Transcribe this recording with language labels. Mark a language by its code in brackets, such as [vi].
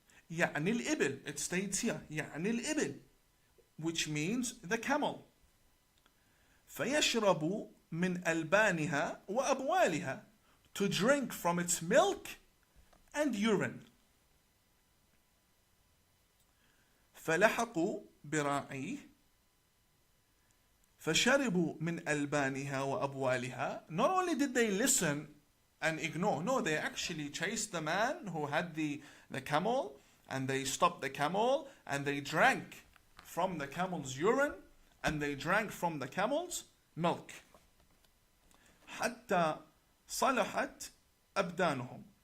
[ar] يعني الإبل, [en] it states here, يعني الإبل, which means the camel. [ar] فيشربوا من ألبانها وأبوالها, [en] to drink from its milk and urine. [ar] فلحقوا براعيه فشربوا من ألبانها وأبوالها. [en] Not only did they listen and ignore, no, they actually chased the man who had the camel, and they stopped the camel, and they drank from the camel's urine, and they drank from the camel's milk. [ar] حتى صلحت أبدانهم.